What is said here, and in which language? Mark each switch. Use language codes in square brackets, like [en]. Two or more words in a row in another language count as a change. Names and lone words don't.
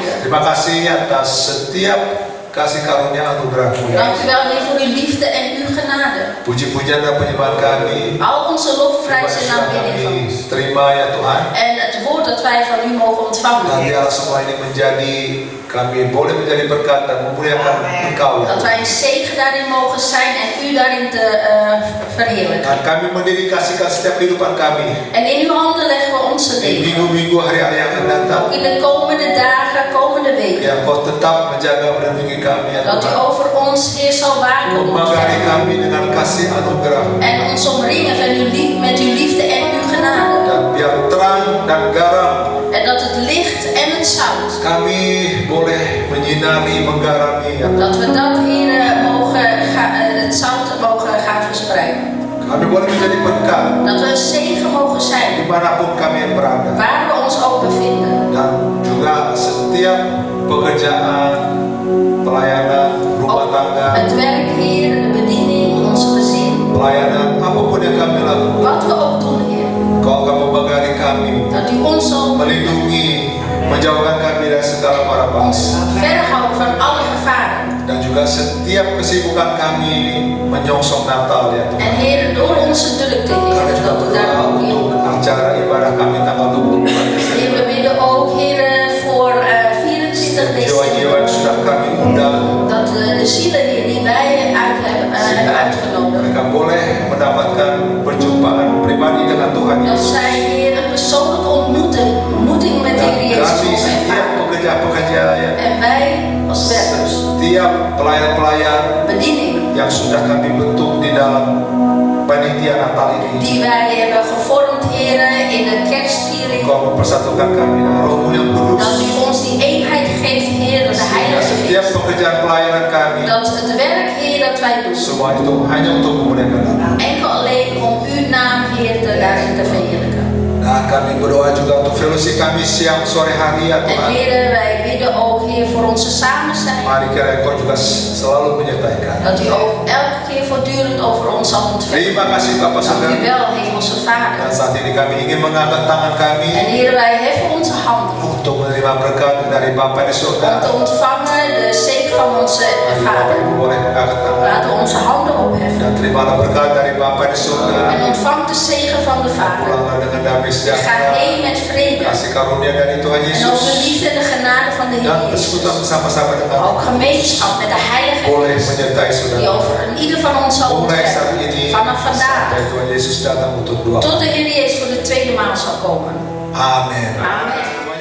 [id] Terima kasih atas setiap kasih karunia anugerah-Mu ya. [nl] Dank u wel, Heer, voor uw liefde en uw genade. [id] Puji-pujian dan penyembahan kami. [nl] Al onze lofprijs en aanbidding van [id] Kami [nl] u. [id] terima ya Tuhan. [nl] En het woord dat wij van u mogen ontvangen, [id] Dan [nl] Heer. [id] biarlah semua ini menjadi, kami boleh menjadi berkat dan memuliakan Engkau ya. [nl] Dat wij een zegen daarin mogen zijn en u daarin te verheerlijken. [id] Dan kami mendedikasikan setiap kehidupan kami. [nl] En in uw handen leggen we onze [id] Di [nl] leven. [id] minggu-minggu hari-hari yang akan datang. [nl] Ook in de komende dagen, komende weken. [id] Ya Kau tetap menjaga melindungi kami ya [nl] Dat u [id] Tuhan. [nl] over ons, Heer, zal waken. [id] Memagari kami dengan kasih anugerah. [nl] En ons omringen met uw liefde en uw genade. [id] Dan biar terang dan garam [nl] En dat het licht en het zout, [id] kami boleh menyinari, menggarami ya. [nl] dat we dat, Heer, het zout mogen gaan verspreiden. [id] Kami boleh menjadi berkat [nl] Dat we een zegen mogen zijn, [id] dimanapun kami berada. [nl] waar we ons ook bevinden. [id] Dan juga setiap pekerjaan, pelayanan, rumah [nl] Ook [id] tangga, [nl] het werk, Heer, de bediening, ons gezin. [id] pelayanan, apapun yang kami lakukan, [nl] Wat we ook doen, Heer. [id] Kau akan membagari kami, [nl] Dat u ons zal [id] melindungi, menjauhkan kami dari segala mara [nl] ons [id] bahaya. [nl] verhouden van alle gevaren. [id] Dan juga setiap kesibukan kami menyongsong Natal ya Tuhan. [nl] En Heer, door onze drukte, [id] Kami [nl] Heer, [id] juga [nl] dat we daar [id] berdoa [nl] ook in. [id] untuk acara ibadah kami tanggal 24 [nl] Heer, we bidden ook, Heer, voor 24 [id] jiwa-jiwa yang [nl] december. [id] sudah kami undang, [nl] Dat de zielen, Heer, die wij hebben uitgenodigd. [id] mereka boleh mendapatkan perjumpaan pribadi dengan Tuhan [nl] Dat [id] Yesus. [nl] zij, Heer, een persoonlijke ontmoeting met de [id] Dan [nl] Heer Jezus [id] kami [nl] mogen [id] setiap [nl] ervaren. [id] pekerja-pekerja ya, [nl] En wij als werkers, [id] setiap pelayan-pelayan [nl] bediening, [id] yang sudah kami bentuk di dalam panitia Natal ini, [nl] die wij hebben gevormd, Heer, in de kerstviering. [id] Kau mempersatukan kami dengan Roh-Mu yang kudus. [nl] Dat u ons die eenheid geeft, Heer, de [id] Dan [nl] Heilige [id] setiap [nl] Geest. [id] pekerjaan pelayanan kami, [nl] Dat het werk, Heer, dat wij doen, [id] semua itu hanya untuk memuliakan nama. [nl] enkel alleen om uw naam, Heer, daarin te verheerlijken. [id] Dan kami berdoa juga untuk fellowship kami siang sore hari ya [nl] En [id] Tuhan. [nl] Heer, wij bidden ook, Heer, voor onze samen zijn. [id] Mari kiranya Kau juga selalu menyertai kami. [nl] Dat u ook elke keer voortdurend over ons zal ontfermen. [id] Terima kasih Bapak [nl] Dank [id] Saudara. [nl] u wel, Hemelse [id] Dan [nl] Vader. [id] saat ini kami ingin mengangkat tangan kami [nl] En Heer, wij heffen onze handen [id] untuk menerima berkat dari Bapa di [nl] om [id] surga. [nl] te ontvangen de zegen van onze [id] Mari Bapak [nl] Vader. [id] Ibu boleh mengangkat tangan. [nl] Laten we onze handen opheffen [id] Dan terimalah berkat dari Bapa di surga. [nl] en ontvang de zegen van de Vader. [id] Pulanglah dengan damai [nl] Ga [id] sejahtera, [nl] heen met vrede [id] kasih karunia dari Tuhan [nl] en ook de [id] Yesus, [nl] liefde en de genade van de [id] dan [nl] Heer Jezus. [id] persekutuan bersama-sama dengan [nl] Ook gemeenschap met de Heilige [id] boleh [nl] Geest [id] menyertai [nl] die [id] saudara. [nl] over ieder van ons zal [id] Mulai saat [nl] ontfermen. [id] ini [nl] Vanaf vandaag [id] sampai Tuhan Yesus datang untuk dua. [nl] tot de Heer Jezus voor de tweede maal zal komen. [id] Amin. [nl] Amen.